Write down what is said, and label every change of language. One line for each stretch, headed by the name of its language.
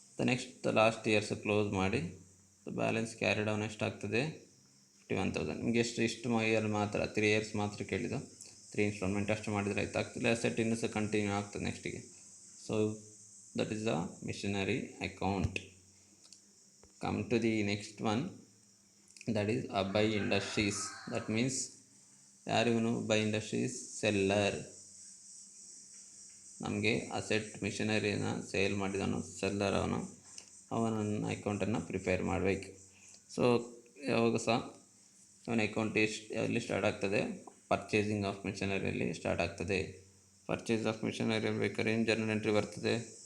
Kannada: Next last years close ಮಾಡಿ balance carry down ಎಷ್ಟಾಗ್ತದೆ 51,000. ನಿಮಗೆ ಇಷ್ಟು ಇಯರ್ ಮಾತ್ರ 3 ಇಯರ್ಸ್ ಮಾತ್ರ ಕೇಳಿದ್ದು, 3 ಇನ್ಸ್ಟಾಲ್ಮೆಂಟ್ ಅಷ್ಟು ಮಾಡಿದರೆ ಆಯ್ತು, ಆಗ್ತಿಲ್ಲ. ಅಸೆಟ್ ಇನ್ನೂ ಸಹ ಕಂಟಿನ್ಯೂ ಆಗ್ತದೆ ನೆಕ್ಸ್ಟಿಗೆ.
English: So that is the machinery account. Come to the next one, that is Abhay Industries. That means
Kannada: ಯಾರಿವನು
English: Abhay Industries seller.
Kannada: ನಮಗೆ ಅಸೆಟ್ ಮಿಷನರಿನ ಸೇಲ್ ಮಾಡಿದವನು ಸೆಲ್ಲರ್, ಅವನ ಅಕೌಂಟನ್ನು ಪ್ರಿಪೇರ್ ಮಾಡಬೇಕು. ಸೊ ಯಾವಾಗ ಸಹ ಅವನ ಅಕೌಂಟ್ ಎಲ್ಲಿ ಸ್ಟಾರ್ಟ್ ಆಗ್ತದೆ? ಪರ್ಚೇಸಿಂಗ್ ಆಫ್ ಮಿಷನರಿಯಲ್ಲಿ ಸ್ಟಾರ್ಟ್ ಆಗ್ತದೆ. ಪರ್ಚೇಸ್ ಆಫ್ ಮಿಷನರಿ ಬೇಕಾದ್ರೆ ಏನು ಜರ್ನಲ್ ಎಂಟ್ರಿ ಬರ್ತದೆ?